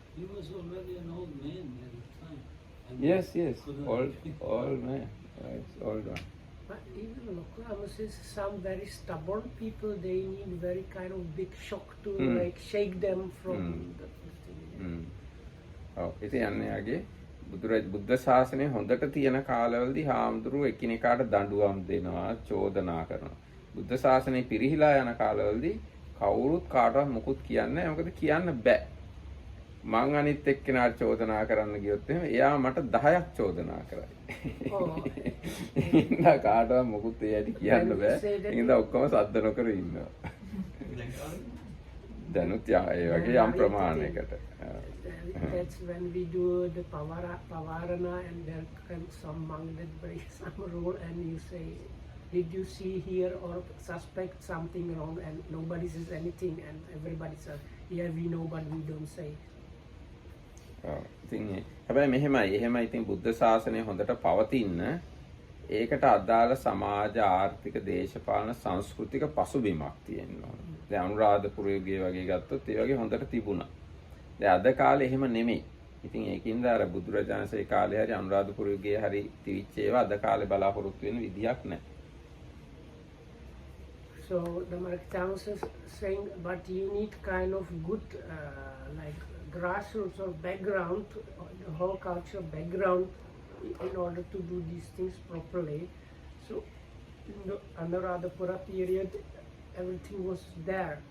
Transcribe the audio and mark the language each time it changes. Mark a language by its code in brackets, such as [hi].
[en] He was already an old man at the time. I mean, Yes, couldn't- old man, right, old one. But even Lokulama says some very stubborn people, they need very kind of big shock to like shake them from the thing. [si] ඔව් ඉතින් අන්නයාගේ බුද්ධ ශාසනය හොඳට තියෙන කාලවලදී හාමුදුරුවෝ එකිනෙකාට දඬුවම් දෙනවා, චෝදනා කරනවා. බුද්ධ ශාසනය පිරිහිලා යන කාලවලදී කවුරුත් කාටවත් මුකුත් කියන්නේ නැහැ. මොකද කියන්න බෑ. මං අනිත් එක්කෙනාට චෝදනා කරන්න ගියොත් එහෙම එයා මට 10ක් චෝදනා කරයි. ඉන්න කාටවත් මුකුත් ඒ ඇයි කියන්න බෑ. ඉතින් ඔක්කොම සද්ද නොකර ඉන්නවා. දැනුත් ඒ වගේ යම් ප්‍රමාණයකට. [en] That's when we do the pavarana, and there comes some monk that breaks some rule, and you say, did you see here or suspect something wrong, and nobody says anything, and everybody says, yeah, we know, but we don't say. [si] ඉතින් හැබැයි මෙහෙමයි. එහෙමයි ඉතින් බුද්ධ ශාසනය හොඳට පවතින්න ඒකට අදාළ සමාජ ආර්ථික දේශපාලන සංස්කෘතික පසුබිමක් තියෙන්න ඕන. දැන් අනුරාධපුරයේ වගේ ගත්තොත් ඒ වගේ හොඳට තිබුණා. දැන් අද කාලේ එහෙම නෙමෙයි. ඉතින් ඒකින්ද අර බුදුරජාණන්සේ කාලේ හරි අනුරාධපුරයේ හරි තිවිච්ච ඒවා අද කාලේ බලාපොරොත්තු වෙන විදියක් නැහැ. [en] So the Marketans is saying, but you need kind of good like grassroots or background, the whole culture background in order to do these things properly. So in the Anuradhapura period, everything was there.